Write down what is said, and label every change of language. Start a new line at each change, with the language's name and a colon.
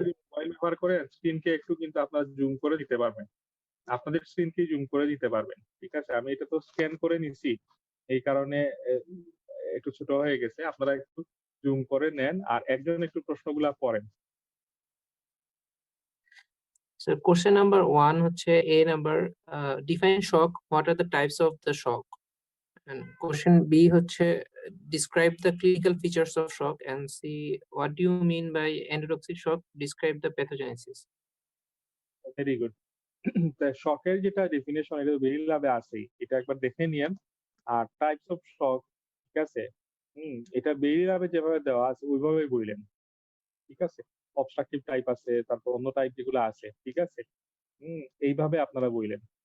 Bangla: যদি মোবাইল ব্যবহার করেন স্ক্রিনকে একটু কিন্তু আপনারা জুম করে দিতে পারবেন। আপনাদের স্ক্রিনকে জুম করে দিতে পারবেন। ঠিক আছে? আমি এটা তো স্ক্যান করে নিছি। এই কারণে একটু ছোট হয়ে গেছে। আপনারা একটু জুম করে নেন আর একজন একটু প্রশ্নগুলা পড়েন। স্যার কোয়েশ্চেন নাম্বার 1 হচ্ছে A number
English: define shock, what are the types of the shock? And question B হচ্ছে describe the clinical features of shock, and C, what do you mean by endotoxic shock? Describe the pathogenesis. Very good.
Bangla: তা শকের যেটা definition এটা তো beryl ল্যাবে আছেই। এটা একবার দেখে নিয়েন। আর টাইপস অফ শক, ঠিক আছে? এটা বেরিল ল্যাবে যেভাবে দেওয়া আছে ওইভাবেই বইলেন। ঠিক আছে? অবস্ট্রাকটিভ টাইপ আছে, তারপর অন্য টাইপ যেগুলো আছে, ঠিক আছে? এইভাবে আপনারা বইলেন।